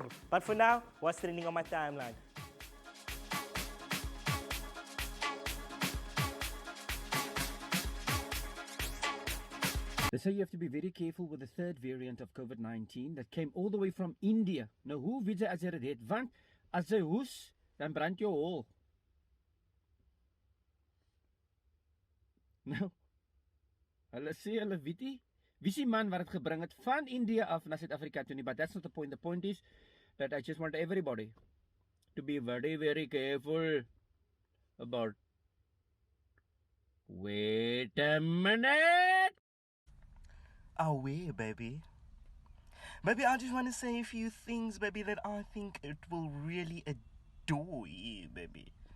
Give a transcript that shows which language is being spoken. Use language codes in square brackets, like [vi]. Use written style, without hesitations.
[en] But for now, what's trending on my timeline? They say you have to be very careful with the third variant of COVID-19 that came all the way from India. [af] Nou, hoe weet jy as jy dit het? Want as jy hoes, dan brand jou hol. Nou, hulle sê hulle weet nie. Wie is die man wat het gebring het van India af na Suid-Afrika toe nie? [en] But that's not the point. The point is that I just want everybody to be very, very careful about... Wait a minute! Oh, where, baby? Baby, I just want to say a few things, baby, that I think it will really adore you, baby.